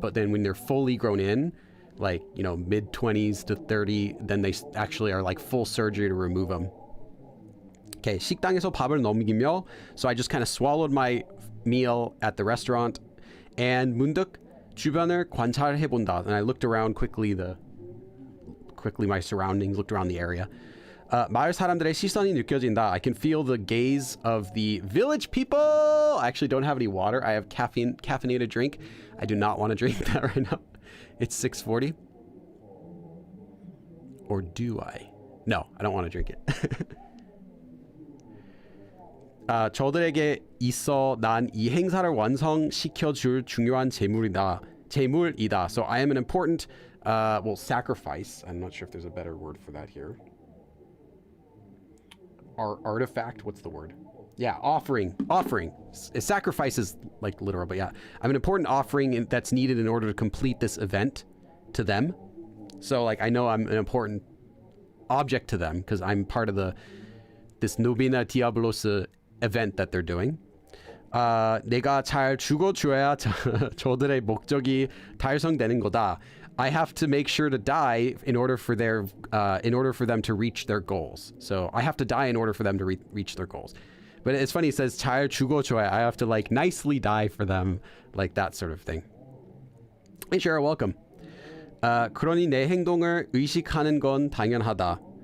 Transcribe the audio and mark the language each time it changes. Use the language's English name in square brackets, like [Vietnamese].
[English] But then when they're fully grown in, like, you know, mid 20s to 30, then they actually are like full surgery to remove them. Okay, [Korean] 식당에서 밥을 넘기며, [English] so I just kind of swallowed my meal at the restaurant, and [Korean] 문득 주변을 관찰해본다, [English] and I looked around quickly my surroundings, looked around the area. [Korean] 마을 사람들의 시선이 느껴진다. [English] I can feel the gaze of the village people. I actually don't have any water. I have caffeinated drink. I do not want to drink that right now. It's 6:40. Or do I? No, I don't want to drink it. [Korean] 저들에게 있어 난 이 행사를 완성시켜줄 중요한 재물이다. [English] So I am an important, well, sacrifice. I'm not sure if there's a better word for that here. Artifact, what's the word? Yeah, offering. Sacrifice is like literal, but yeah. I'm an important offering that's needed in order to complete this event to them. So like, I know I'm an important object to them because I'm part of this Novena Diabolos event that they're doing. [Korean] 내가 잘 죽어줘야 저들의 목적이 달성되는 거다. [English] I have to make sure to die in order for them to reach their goals. So I have to die in order for them to reach their goals. But it's funny, it says [Korean] 잘 죽어줘야. [English] I have to like nicely die for them, like that sort of thing. Hey, Shara, welcome. [Korean] 그러니 내 행동을 의식하는 건 당연하다.